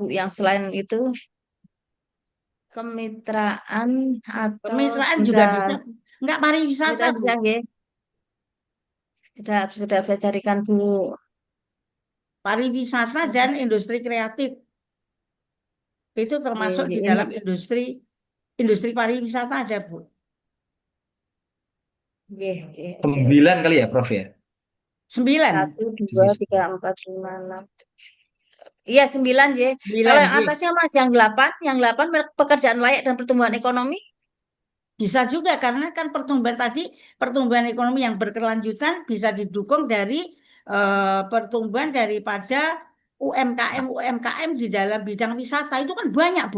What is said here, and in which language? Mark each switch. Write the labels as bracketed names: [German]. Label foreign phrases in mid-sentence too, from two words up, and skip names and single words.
[Indonesian] Yang selain itu kemitraan atau Kemitraan juga sebentar. bisa. Enggak pariwisata, Kemitraan Bu. bisa nggih. Sudah saya carikan Bu. Pariwisata dan industri kreatif. Itu termasuk di Ini dalam industri industri pariwisata ada, Bu. [Balinese] nggih, nggih, [Indonesian] oke, oke. 9 kali ya, Prof ya? 9. Satu, dua, Bisnis. tiga, empat, lima, enam. Iya, 9, J. Kalau 9, yang J. atasnya Mas, yang delapan pekerjaan layak dan pertumbuhan ekonomi. Bisa juga karena kan pertumbuhan tadi, pertumbuhan ekonomi yang berkelanjutan bisa didukung dari pertumbuhan daripada UMKM di dalam bidang wisata itu kan banyak Bu.